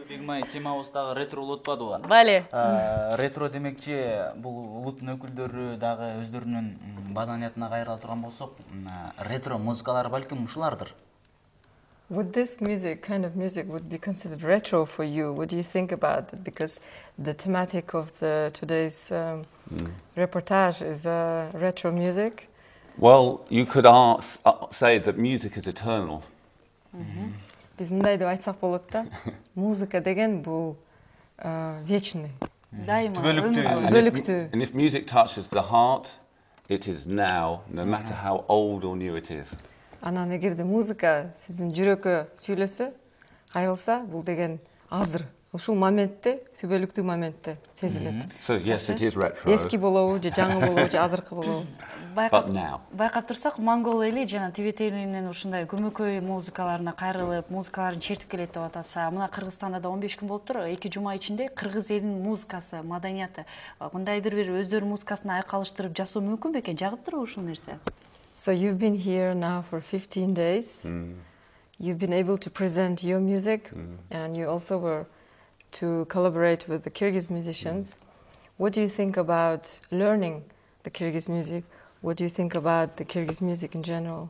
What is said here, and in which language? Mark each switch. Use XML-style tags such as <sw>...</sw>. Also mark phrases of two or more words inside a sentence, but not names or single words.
<ky>темабыз дагы ретро болуп атпадыбы ага? Бале. Ретро демекчи бул улуттун өкүлдөрү дагы өздөрүнүн маданиятына кайрыла турган болсок, ретро музыкалар балким ушулардыр.</ky> <en>Would this music, kind of music, would be considered retro for you? What do you think about it? Because the thematic of today's reportage is retro music. Well, you could say that music is eternal.</en> <ky>Биз мындай деп айтсак болот да, музыка деген бул вечный. Дайыма. Түбөлүктүү.</ky> <en>And if music touches the heart, it is now, no matter how old or new it is.</en> <ky>Анан эгерде музыка сиздин жүрөккө сүйлөсө, кайрылса, бул деген азыр, ушул моментте, түбөлүктүү моментте сезилет.</ky> <en>So yes, it is retro.</en> <ky>Эски болобу, же жаңы болобу, же азыркы болобу.</ky> <en>But now.</en> <ky>Байкап турсак, монгол эли жана тибет элинин ушундай көмөкөй музыкаларына кайрылып, музыкаларын чертип келет деп атаса, мына Кыргызстанда да 15 күн болуптур, 2 жума ичинде кыргыз элинин музыкасы, маданияты, мындайдыр бир өздөрүнүн музыкасын айкалыштырып жасоо мүмкүн бекен? Жагып турбу ушул нерсе?</ky> <en>So you've been here now for 15 days. You've been able to present your music, and you also were to collaborate with the Kyrgyz musicians. What do you think about learning the Kyrgyz music? What do you think about the Kyrgyz music in general?</en>